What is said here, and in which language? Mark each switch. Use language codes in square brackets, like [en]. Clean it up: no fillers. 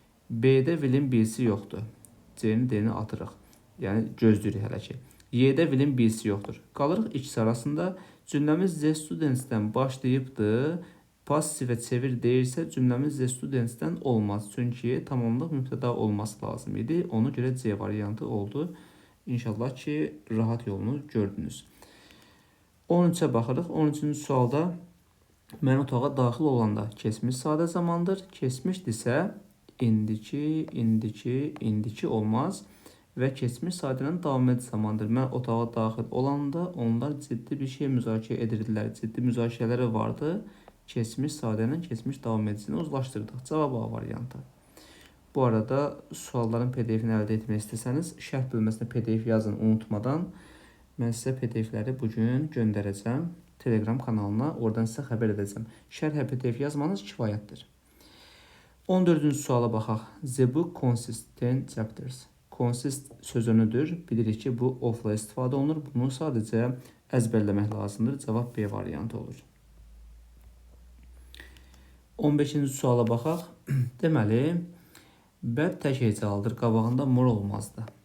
[az] B-də will'in birisi yoxdur. C-ni D-ni atırıq. Yəni, gözləyirik hələ ki. Y-də will'in birisi yoxdur. Qalırıq ikisi arasında. Cümləmiz the students'dən başlayıbdır. Passivə çevir deyirsə, cümləmiz the students'dən olmaz. Çünki tamamlıq mübtəda olması lazım idi. Ona görə C variantı oldu. İnşallah ki, rahat yolunu gördünüz. 13-ə baxırıq. 13-cü sualda mən otağa daxil olanda keçmiş sadə zamandır. Keçmişdirsə, indiki olmaz və keçmiş sadənin davam edici zamandır. Mən otağa daxil olanda onlar ciddi bir şey müzakirə edirdilər. Ciddi müzakirələri vardı. Keçmiş sadənin keçmiş davam edicisini uzlaşdırdıq. Cavab A variantı. Bu arada sualların PDF-ini əldə etmək istəsəniz, şərh bölməsinə PDF yazın unutmadan. Mən sizə PDF-ləri bugün göndərəcəm Telegram kanalına. Oradan sizə xəbər edəcəm. Şərhə PDF yazmanız kifayətdir. 14-cü suala baxaq. [en] The book consists 10 chapters. [az] Consist sözünüdür. Bilirik ki, bu of-la istifadə olunur. Bunu sadəcə əzbərləmək lazımdır. Cavab B variantı olur. 15-ci suala baxaq. Deməli, bəd tək hecalıdır, qabağında mor olmazdı.